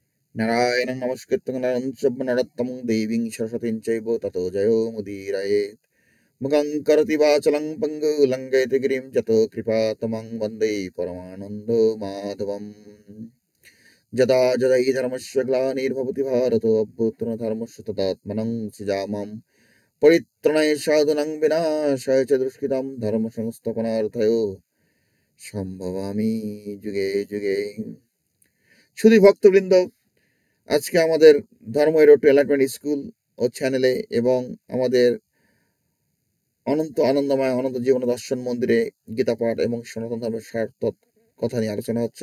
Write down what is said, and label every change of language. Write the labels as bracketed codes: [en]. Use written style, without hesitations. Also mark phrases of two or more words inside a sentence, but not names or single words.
[sa] नारायणं नमस्कृत्य नरं चैव नरोत्तमं देवीं सरस्वतीं चैव ततो जयो मुदीरयेत् मुखं करोति वाचालं पङ्गुं लङ्घयति गिरिं यतो कृपातमं वन्दे परमानन्दो माधवम् यदा यदा हि धर्मस्य ग्लानिर्भवति भारतो अभ्युत्थनधर्मस्य तदात्मनं सृजाम्यहं परित्राणाय साधूनां विनाशाय च दुष्कृतां धर्मसंस्थापनार्थाय সম্ভবামি যুগে যুগে। [bn] শুধু ভক্তবৃন্দ, আজকে আমাদের ধর্ম [en] road alignment school [bn] ও চ্যানেলে এবং আমাদের অনন্ত আনন্দময় অনন্ত জীবন দর্শন মন্দিরে গীতা পাঠ এবং সনাতন ধর্মের সার্থক কথা নিয়ে আলোচনা হচ্ছে।